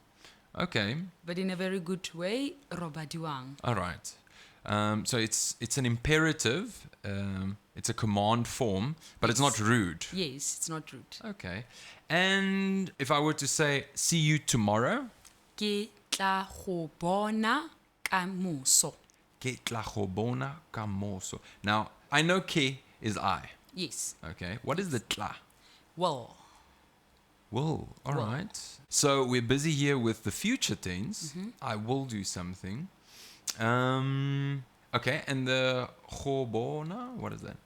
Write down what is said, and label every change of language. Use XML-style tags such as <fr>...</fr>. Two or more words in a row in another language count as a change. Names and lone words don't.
<en>Okay. but in a very good way. Robadiwang. All right. So it's an imperative. It's a command form, but it's not rude. Yes, it's not rude. Okay. And if I were to say see you tomorrow,</en> <tn>Ke tla go bona ka moso. ke tla go bona ka moso.</tn> <en>Now I know ke is I. Yes. Okay. What is the tla? Well, Will. All Will. right. So we're busy here with the future tense. I will do something. Okay. And the</en> <tn>go bona,</tn> <en>what is that?</en>